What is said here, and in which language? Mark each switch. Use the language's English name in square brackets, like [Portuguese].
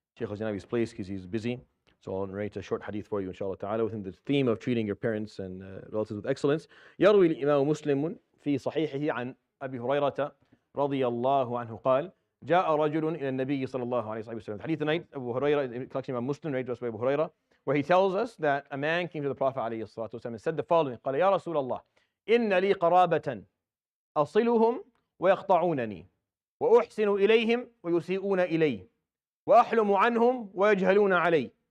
[English] Shaykh Al-Janabi's place because he's busy. So I'll narrate a short hadith for you, inshallah ta'ala, within the theme of treating your parents and relatives with excellence. [Arabic] يروي الإمام مسلم في صحيحه عن أبي هريرة رضي الله عنه قال جاء رجل إلى النبي صلى الله عليه وسلم. [English] Hadith tonight, Abu Hurairah, collection of Muslim, narrated by Abu Hurairah, where he tells us that a man came to the Prophet [Arabic] عليه الصلاة والسلام [English] and said the following: [Arabic] قال يا رسول الله إن لي قرابة أصلهم ويقطعونني وأحسن إليهم ويسيئون إلي وأحلم عنهم ويجهلون علي.